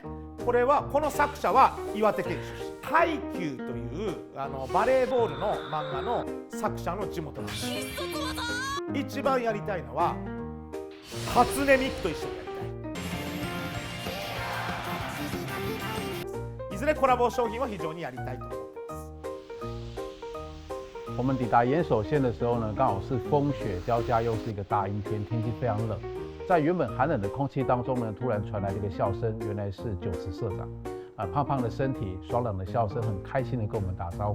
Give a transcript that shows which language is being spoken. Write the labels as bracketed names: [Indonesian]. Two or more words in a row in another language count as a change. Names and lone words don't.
[Japanese] この作者は岩手県出身。ハイキューというバレーボールの漫画の作者の地元なんです。一番やりたいのは初音ミクと一緒にやりたい。いずれコラボ商品は非常にやりたいと思ってます。 [Chinese] 我们抵达岩手县的时候呢，刚好是风雪交加，又是一个大阴天，天气非常冷。在原本寒冷的空气当中呢，突然传来了一个笑声，原来是九池社长。胖胖的身体，爽朗的笑声，很开心的跟我们打招呼。